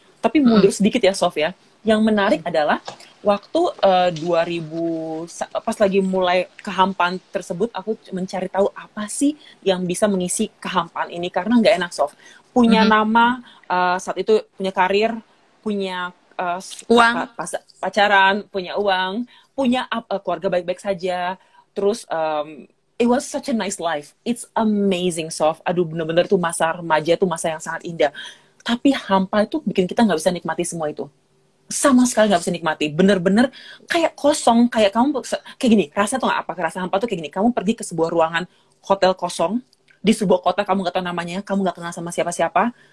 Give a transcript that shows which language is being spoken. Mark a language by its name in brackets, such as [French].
[Indonesian] Tapi mundur sedikit ya, Sof ya. Yang menarik adalah waktu 2000 pas lagi mulai kehampaan tersebut, aku mencari tahu apa sih yang bisa mengisi kehampaan ini karena nggak enak, Sof. Punya nama, saat itu punya karir, punya uang, pacaran, punya uang, punya keluarga baik-baik saja. [English] Terus it was such a nice life. It's amazing, [Indonesian] Sof. Aduh, bener-bener tuh masa remaja tuh masa yang sangat indah. Tapi hampa itu bikin kita nggak bisa nikmati semua itu. Sama sekali nggak bisa nikmati. Bener-bener kayak kosong, kayak kamu kayak gini. Rasa tuh nggak apa? Rasa hampa tuh kayak gini. Kamu pergi ke sebuah ruangan hotel kosong di sebuah kota kamu nggak tahu namanya, kamu nggak kenal sama siapa-siapa.